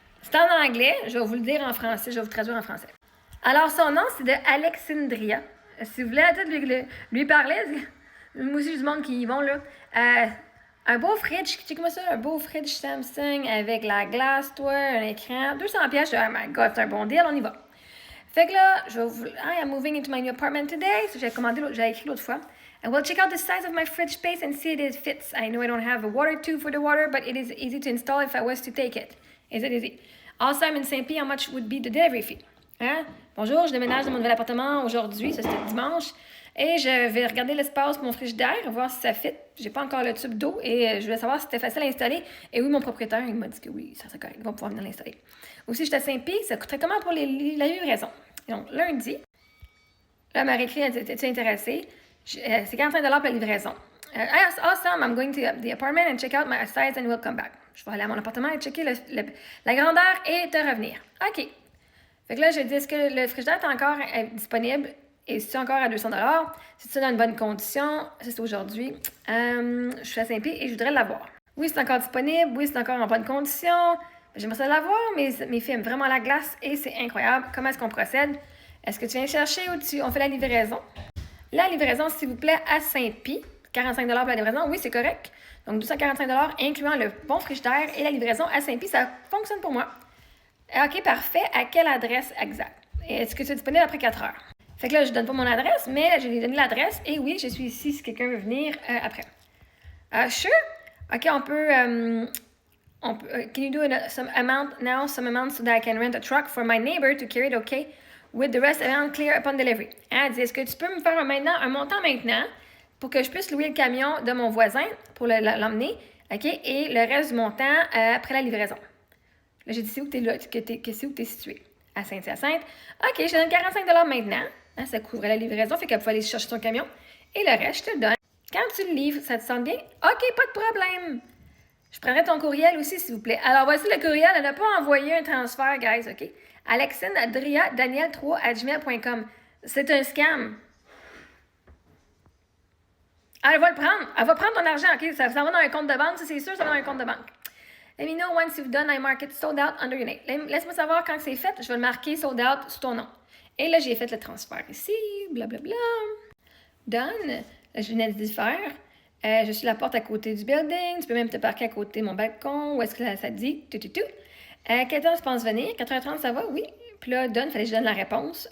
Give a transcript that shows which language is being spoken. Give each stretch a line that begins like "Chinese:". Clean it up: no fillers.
French: C'est en anglais, je vais vous le dire en français, je vais vous traduire en français. Alors, son nom, c'est de Alexandria. Si vous voulez peut-être lui parler, moi aussi, du monde qui y vont, là. Un beau fridge, check-moi ça, un beau fridge Samsung avec la glace, toi, un écran, 200$.
English: Oh my god,
French: c'est un bon deal, on y va. Fait que là,
English: I am moving into my new apartment today.
French: So, j'ai écrit l'autre fois.
English: And we'll check out the size of my fridge space and see if it fits. I know I don't have a water tube for the water, but it is easy to install if I was to take it. Is it easy? Also, I'm in Saint-Pie. How much would be the delivery fee? Hein?
French: Bonjour, je déménage dans mon nouvel appartement aujourd'hui, ça c'était dimanche. Et je vais regarder l'espace pour mon frigidaire, voir si ça fit. J'ai pas encore le tube d'eau et je voulais savoir si c'était facile à installer. Et oui, mon propriétaire, il m'a dit que oui, ça serait correct, il va pouvoir venir l'installer. Aussi, j'étais à Saint-Pie, ça coûterait comment pour la livraison? Et donc, lundi, là, Marie-Écrit, elle dit, es-tu intéressée? C'est 45$ pour la livraison.
English: Awesome, I'm going to the apartment and check out my size and we'll come back.
French: Je vais aller à mon appartement et checker la grandeur et te revenir. OK. Fait que là, j'ai dit, est-ce que le frigidaire est encore disponible et c'est encore à 200$? C'est-tu dans une bonne condition? C'est aujourd'hui. Je suis à Saint-Pie et je voudrais l'avoir. Oui, c'est encore disponible. Oui, c'est encore en bonne condition. J'aimerais ça l'avoir, mais mes filles aiment vraiment la glace et c'est incroyable. Comment est-ce qu'on procède? Est-ce que tu viens chercher ou on fait la livraison? La livraison, s'il vous plaît, à Saint-Pie. 45$ pour la livraison, oui, c'est correct. Donc, 245$, incluant le bon frigidaire et la livraison à Saint-Pie, ça fonctionne pour moi. OK, parfait. À quelle adresse exacte? Est-ce que tu es disponible après 4 heures? Fait que là, je ne donne pas mon adresse, mais là, j'ai donné l'adresse. Et oui, je suis ici si quelqu'un veut venir après. Sure. OK, on peut...
English: can you do some amount so that I can rent a truck for my neighbor to carry it, okay? With the rest amount clear upon delivery.
French: Elle dit, est-ce que tu peux me faire un montant maintenant pour que je puisse louer le camion de mon voisin pour l'emmener, OK? Et le reste du montant après la livraison. Là, j'ai dit, c'est où que t'es situé? À Saint-Hyacinthe. OK, je te donne 45$ maintenant. Hein, ça couvrait la livraison, fait qu'elle pouvait aller chercher son camion. Et le reste, je te le donne. Quand tu le livres, ça te semble bien? OK, pas de problème. Je prendrai ton courriel aussi, s'il vous plaît. Alors, voici le courriel. Elle n'a pas envoyé un transfert, guys, OK? alexandria.daniel3@gmail.com. C'est un scam. Elle va le prendre. Elle va prendre ton argent, OK? Ça va dans un compte de banque, ça, c'est sûr, ça va dans un compte de banque.
English: Let me know once you've done, I mark it sold out under your name.
French: Laisse-moi savoir quand c'est fait, je vais le marquer sold out sous ton nom. Et là, j'ai fait le transfert ici, blablabla. Done. Là, je venais de faire. Je suis la porte à côté du building. Tu peux même te parquer à côté de mon balcon. Où est-ce que ça dit? Tout. Quelle heure tu penses venir? 4h30, ça va? Oui. Puis là, done, fallait que je donne la réponse.